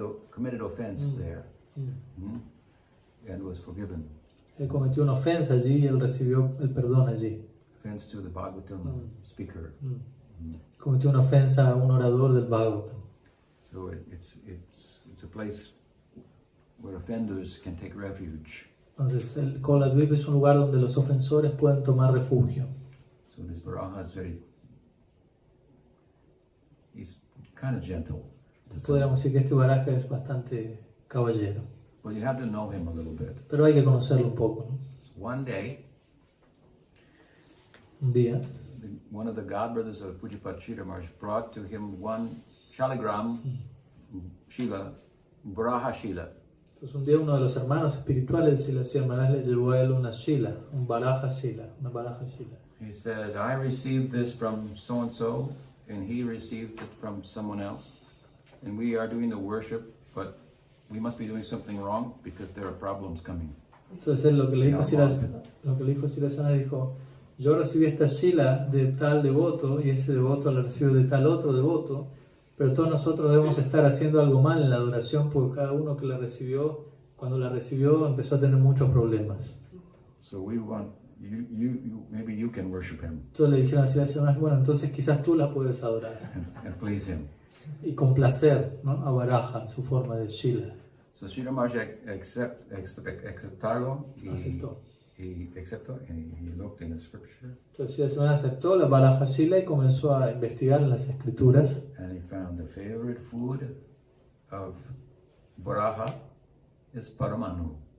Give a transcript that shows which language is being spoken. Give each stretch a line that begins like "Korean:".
English: committed offense there, and was forgiven.
Spanish: Él cometió una ofensa allí y él recibió el perdón allí.
English: Offense to the Bhagavatam speaker.
Spanish: Cometió una ofensa a un orador del Bhagavatam.
English: So it's a place where offenders can take refuge.
Spanish: Entonces el Koladvip es un lugar donde los ofensores pueden tomar refugio.
English: So this Varaha he's kind of gentle.
Spanish: Podríamos decir que este Varaha es bastante caballero.
English: But you have to know him a little bit.
Spanish: Pero hay que conocerlo un poco, ¿no?
English: One day,
Spanish: un día,
English: one of the godbrothers of Pujapat Sridhar Maharaj brought to him one Shaligram Shila, Varaha Shila.
Spanish: Entonces un día uno de los hermanos espirituales de Srila Maharaj le llevó a él una Shila, un Varaha Shila, una Varaha Shila.
English: He said, I received this from so-and-so, and he received it from someone else, and we are doing the worship, but we must be doing something wrong because there are problems coming.
Spanish: Entonces él lo que le dijo Srila Maharaj dijo, yo recibí esta Shila de tal devoto y ese devoto la recibió de tal otro devoto, pero todos nosotros debemos estar haciendo algo mal en la adoración porque cada uno que la recibió, cuando la recibió, empezó a tener muchos problemas.
English: So we want maybe you can worship him.
Spanish: Entonces le dijeron a Srila Maharaj, bueno, entonces quizás tú la puedes adorar.
English: And please him.
Spanish: Y complacer, ¿no?, a Varaha en su forma de Shila.
English: So Srila Maharaj aceptarlo.
Spanish: Aceptó.
English: He aceptó and he looked in the scripture.
Spanish: Entonces Srila Maharaj aceptó la Varaha Shila y comenzó a investigar en las escrituras.
English: And he found the favorite food of Varaha is Paramanu.